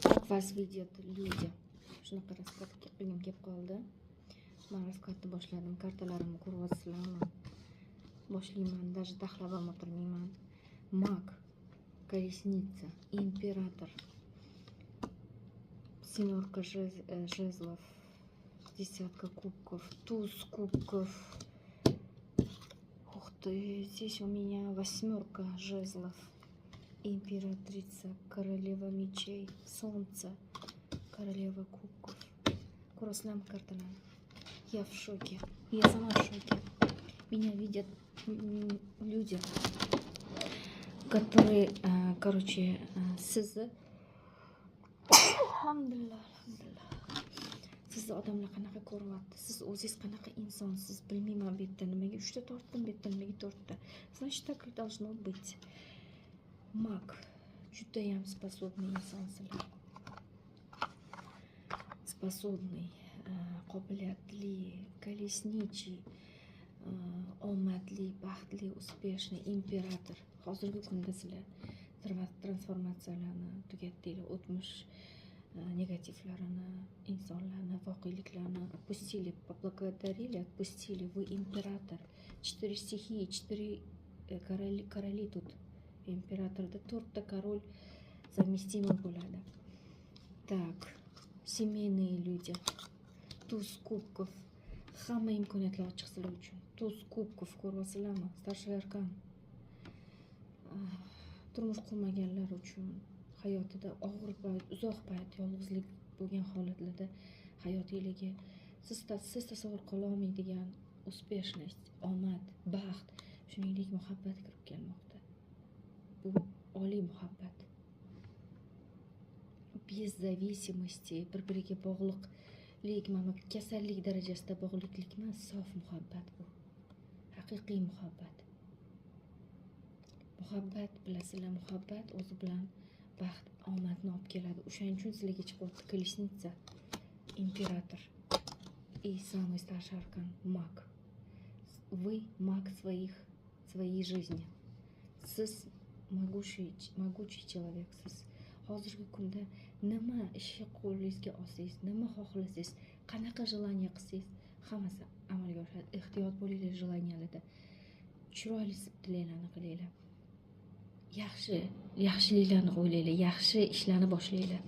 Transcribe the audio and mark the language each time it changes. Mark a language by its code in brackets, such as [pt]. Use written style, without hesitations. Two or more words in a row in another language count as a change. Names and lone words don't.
[uz] Faz video люди. Shunaqa raskatga qilgim kelib qoldi. Men raskatni boshladim. Kartalarimni ko'ryapsizlarmi? Boshlayman, даже taxlab ham o'tirmayman. [ru] Mag, колесница, император, семерка жезлов, десятка кубков, туз кубков. Ух ты, здесь у меня восьмерка жезлов, императрица, королева мечей, солнце, королева кубков. Курслам карталан. Я в шоке. Я сама в шоке. Меня видят люди, которые, [uz] sizni alhamdulillah, sizni odamlar qanaqa ko'ryapti, siz o'zingiz qanaqa insonsiz bilmayman. Bu yerda nimaga 3 ta tortdim, bu yerda nimaga 4 ta. [ru] Значит, так и должно быть. [uz] Маг, judayam способный insonsizlar. [ru] Способный, qobiliyatli, колесничий, [uz] omadli, baxtli, успешный, imperator. Hozirgi kunda sizlar transformatsiyalarni tugatdinglar, o'tmish negativlarini, insonlarni, voqeliklarni [ru] отпустили, поблагодарили, отпустили. Вы император. 4 стихии, 4 короли тут. [uz] Императорда 4 ta [ru] король совместимый [uz] bo'ladi. [ru] Так, семейные люди. Туз кубков. [uz] Hamma imkoniyatlar ochiq sizlar uchun. [ru] Туз кубков ko'ryapsizlarmi? Старший arkan. [uz] Turmush qurmaganlar uchun hayotida og'ir payt, uzoq payt yolg'izlik bo'lgan holatlarda hayotingizga siz tasavvur qila olmaydigan успешность, omad, baxt, shuningdek muhabbat kirib kelmoqda. Bu oliy muhabbat. [ru] Без зависимости, [uz] bir-biriga bog'liqlik, mana kasallik darajasida bog'liqlik emas, sof muhabbat bu. Haqiqiy muhabbat. Muhabbat bilasizlar, muhabbat o'zi bilan baxt, omadni olib keladi. O'shaning uchun sizlarga chiqyapti [ru] колесница, император и самый старший аркан маг. Вы маг своей жизни. Siz могучий человек. [uz] Siz hozirgi kunda nima ishni qo'lingizga olsangiz, nima xohlasangiz, qanaqa желание qilsangiz, hammasi amalga oshadi. Ehtiyot bo'linglar желанияларда. Chiroyli tilaklarni qilinglar. Yaxshiliklarni o'ylanglar, yaxshi ishlarni boshlanglar.